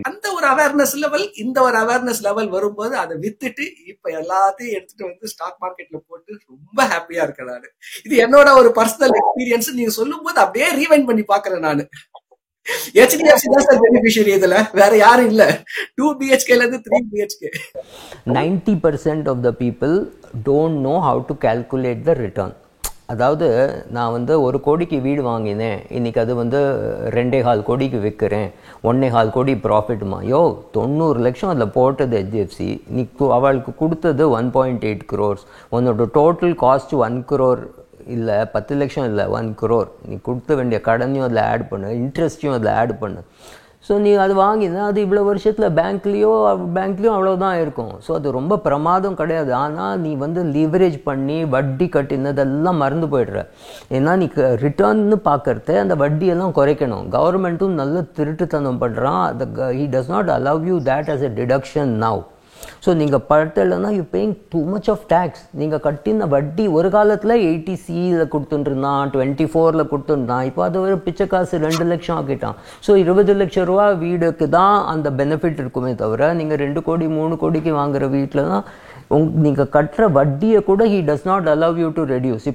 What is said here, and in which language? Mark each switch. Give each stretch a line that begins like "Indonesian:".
Tamil: அந்த ஒரு awareness level, இந்த ஒரு அவேர்னஸ் லெவல் வரும்போது அதை வித்துட்டு இப்ப எல்லாத்தையும் எடுத்துட்டு வந்து ஸ்டாக் மார்க்கெட்ல போட்டு ரொம்ப ஹாப்பியா இருக்கேன் நானு. இது என்னோட ஒரு பர்சனல் எக்ஸ்பீரியன்ஸ். நீங்க சொல்லும் போது அப்படியே ரீவைண்ட் பண்ணி பாக்குறேன் நானு. HDFC தான் சார் பெனிஃபிஷியரி, இதுல வேற யாரும் இல்ல. 2 BHKல இருந்து 3 BHK.
English: 90% of the people don't know how to calculate the return.
Tamil: அதாவது நான் வந்து 1 கோடிக்கு வீடு வாங்கினேன், இன்னைக்கு அது வந்து 2.25 கோடிக்கு விற்கிறேன், 1.25 கோடி ப்ராஃபிட்டுமா? 90 லட்சம் அதில் போட்டது HDFC, நீ அவளுக்கு கொடுத்தது 1.8 crores. உன்னோட டோட்டல் காஸ்ட் 1 crore இல்லை, 10 லட்சம் இல்லை, 1 crore. நீ கொடுத்த வேண்டிய கடனையும் அதில் ஆட் பண்ணு, இன்ட்ரெஸ்ட்டையும் அதில் ஆட் பண்ணு. ஸோ நீ அது வாங்கினா அது இவ்வளோ வருஷத்தில் பேங்க்லேயும் அவ்வளோதான் இருக்கும். ஸோ அது ரொம்ப பிரமாதம் கிடையாது. ஆனால் நீ வந்து லீவரேஜ் பண்ணி வட்டி கட்டினதெல்லாம் மறந்து போயிடுற. ஏன்னா நீ ரிட்டர்ன்னு பார்க்கறத அந்த வட்டியெல்லாம் குறைக்கணும். கவர்மெண்ட்டும் நல்ல திருட்டுத்தனம் பண்ணுறான்.
English: he does not allow you that as a deduction now.
Tamil: So நீங்கள் படத்தில்னா
English: You paying too much of tax.
Tamil: நீங்கள் கட்டின வட்டி ஒரு காலத்தில் 80Cயில் கொடுத்துட்டுருந்தான், 24 கொடுத்துருந்தான். இப்போ அது ஒரு பிச்சை காசு 2 லட்சம் ஆக்கிட்டான். ஸோ 20 லட்சம் ரூபா வீடுக்கு தான் அந்த பெனிஃபிட் இருக்குமே தவிர நீங்கள் 2 கோடி 3 கோடிக்கு வாங்குகிற வீட்டில் தான் நீங்கள் கட்டுற வட்டியை கூட
English: he does not allow you to reduce.